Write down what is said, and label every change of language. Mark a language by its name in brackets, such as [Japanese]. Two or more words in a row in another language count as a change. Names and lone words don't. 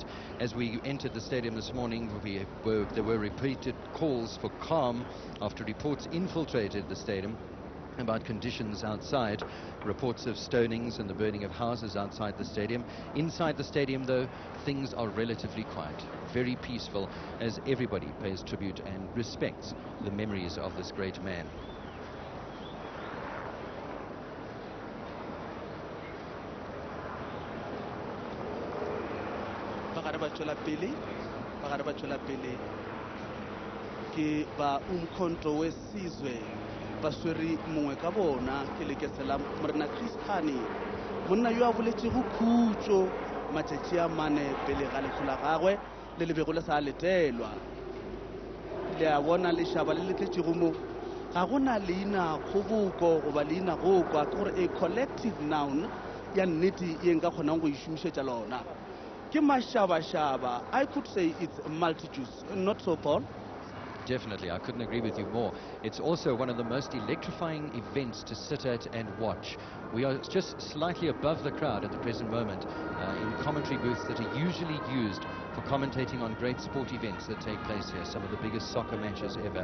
[English] As we entered the stadium this morning, there were repeated calls for calm after reports infiltrated the stadium about conditions outside, reports of stonings and the burning of houses outside the stadium. Inside the stadium, though, things are relatively quiet, very peaceful, as everybody pays tribute and respects the memories of this great man. [Northern Sotho] Bagare ba tšwela pele ke ba Umkhonto weSizwe ba swere mongwe ka bona ke lekese la morena Chris Hani, monna yo a boletšego khutšo matšatši a mane pele ga letlho la gagwe le lebego le sa letelwa. Le a bona lešaba le letletšego mo ga gona leina kgoboko goba leina go kwa ke gore a [English] collective noun [Northern Sotho] ya nnete ye nka kgonang go išomišetša lona ke mashaba-shaba. [English] I could say it's multitudes, not so, Paul? Definitely, I couldn't agree with you more. It's also one of the most electrifying events to sit at and watch. We are just slightly above the crowd at the present moment in commentary booths that are usually used for commentating on great sport events that take place here, some of the biggest soccer matches ever.